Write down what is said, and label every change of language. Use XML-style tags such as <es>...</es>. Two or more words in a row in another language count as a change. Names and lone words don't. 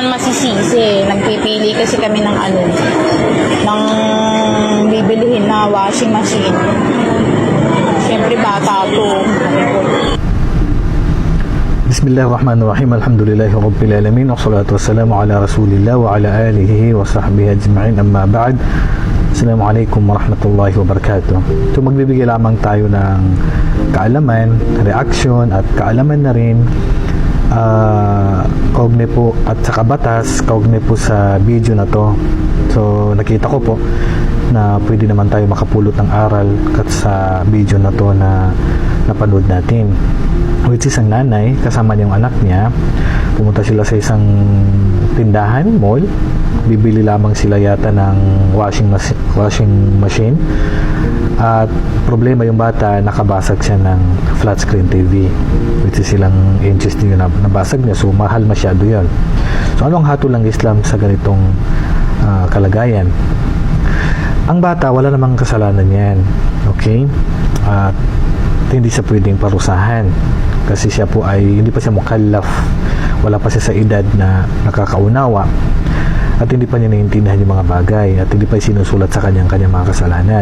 <tl>nagsisisi. Nagpipili kasi kami ng ng bibilihin na</tl> <en>washing machine.</en> <tl>Siyempre bata to.</tl> <ar>بسم الله الرحمن الرحيم. الحمد لله رب العالمين. والصلاة والسلام على رسول الله وعلى آله وصحبه أجمعين. أما بعد. السلام عليكم ورحمة الله وبركاته.</ar> <tl>So magbibigay lamang tayo ng kaalaman, reaction at kaalaman na rin kaugnay po at saka batas kaugnay po sa video na to. So nakita ko po na pwede naman tayo makapulot ng aral sa video na to na napanood natin,</tl> <en>which is</en> <tl>ang nanay kasama niyang anak niya. Pumunta sila sa isang tindahan, mall. Bibili lamang sila yata ng</tl> <en>washing machine.</en> <tl>At problema yung bata, nakabasag siya ng</tl> <en>flat screen TV, which is</en> <tl>ilang inches din yung nabasag niya. So mahal masyado yun. So anong hatol ng Islam sa ganitong kalagayan? Ang bata, wala namang kasalanan yan. Okay? At hindi siya pwedeng parusahan kasi siya po ay hindi pa siya mukallaf, wala pa siya sa edad na nakakaunawa at hindi pa niya naiintindihan yung mga bagay at hindi pa sinusulat sa kanyang mga kasalanan.</tl>